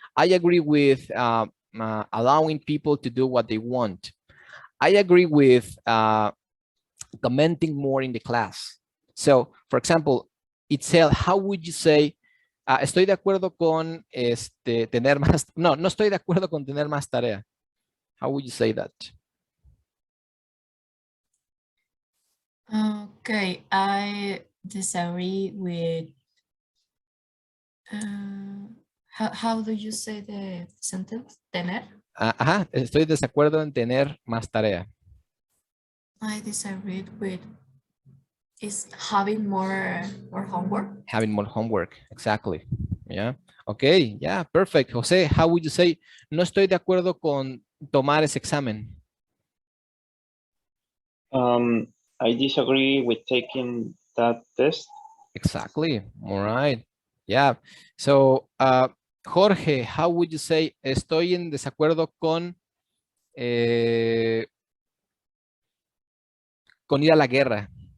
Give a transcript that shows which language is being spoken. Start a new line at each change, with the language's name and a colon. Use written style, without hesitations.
English: I agree with allowing people to do what they want. I agree with commenting more in the class. So, for example, Itzel, how would you say,
Spanish: estoy de acuerdo con tener más, no estoy de acuerdo con tener más tarea.
English: How would you say that? Okay, I disagree with, how do you say the sentence?
Spanish: Tener? Estoy de desacuerdo en tener más tarea.
English: I disagree with is having more homework. Having more homework, exactly. Yeah. Okay, yeah, perfect.
Spanish: Jose,
English: how would you say,
Spanish: no estoy de acuerdo con tomar ese examen?
English: I disagree with taking that test. Exactly. All right. Yeah. So, Jorge, how would you say,
Spanish: estoy en desacuerdo con ir a la guerra?